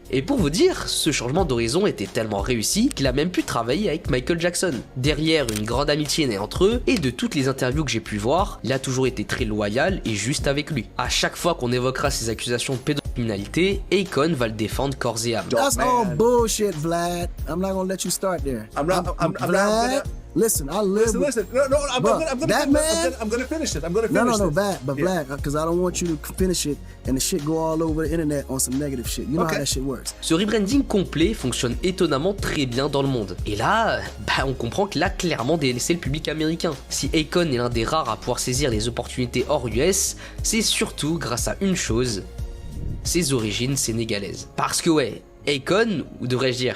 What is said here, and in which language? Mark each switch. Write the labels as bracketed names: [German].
[French] Et pour vous dire, ce changement d'horizon était tellement réussi qu'il a même pu travailler avec Michael Jackson. Derrière une grande amitié née entre eux, et de toutes les interviews que j'ai pu voir, il a toujours été très loyal et juste avec lui. À chaque fois qu'on évoquera ces accusations de pédocriminalité, Akon va le défendre corps et âme. [English] That's all bullshit, Vlad. I'm not gonna let you start there. Vlad, listen, I live Listen, no, I'm gonna finish it. No, Vlad, but Vlad, because I don't want you to finish it and the shit go all over the internet on some negative shit. You know how that shit works. [French] Ce rebranding complet fonctionne étonnamment très bien dans le monde. Et là, on comprend qu'il a clairement délaissé le public américain. Si Akon est l'un des rares à pouvoir saisir les opportunités hors US, c'est surtout grâce à une chose, ses origines sénégalaises. Parce que ouais, Akon, ou devrais-je dire...